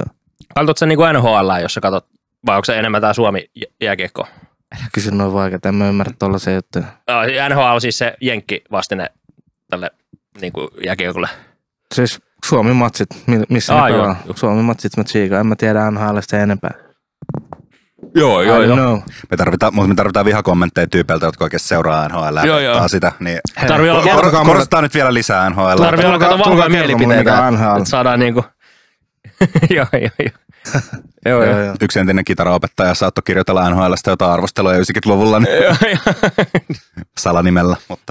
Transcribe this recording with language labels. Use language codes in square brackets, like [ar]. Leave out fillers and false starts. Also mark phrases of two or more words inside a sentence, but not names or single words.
[fi] Katsotko sä niinku NHL, jos sä katsot, vai onko se enemmän tää Suomi-jääkiekko? Älä kysy noin vaikeaa, en mä ymmärrä tollaisia juttuja. NHL on siis se jenkki vastine tälle niinku jääkiekolle. Siis Suomi-matsit, missä ne pelaa. Suomi-matsit mä tsiikaan, en mä tiedä NHL:stä enempää. Joo, [en] I don't know. [fi] Me tarvitaan vihakommentteja tyypeiltä, jotka oikeasti seuraa NHL ja sitä. Niin Tarvii olla korostetaan nyt vielä lisää NHL. Tarvii olla kato vahvoja mielipiteitä. NHL. Saadaan niinku... Joo. Yksi entinen kitaraopettaja saattoi kirjoitella NHL:stä jotain arvostelua 90-luvulla niin salanimellä, mutta